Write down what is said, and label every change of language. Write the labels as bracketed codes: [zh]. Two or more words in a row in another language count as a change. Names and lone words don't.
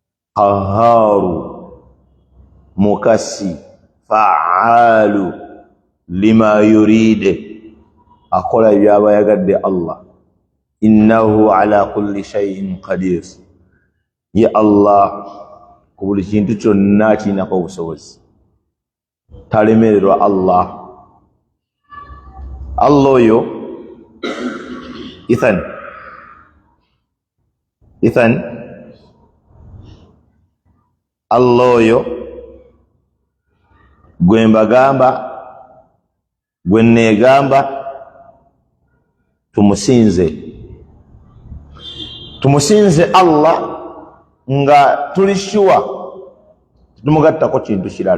[ar] قهار فعال لما يريد [lg] akola byaba yagadde Allah [ar] إنه على كل شيء قدير يا الله [lg] ku buli kintu kyonna kirinako obusobozi talemererwa Allah oyo Ethan Allah oyo gwe mbagamba gwe neegamba tumusinze Allah nga tuli sure tumugattako kintu kirala.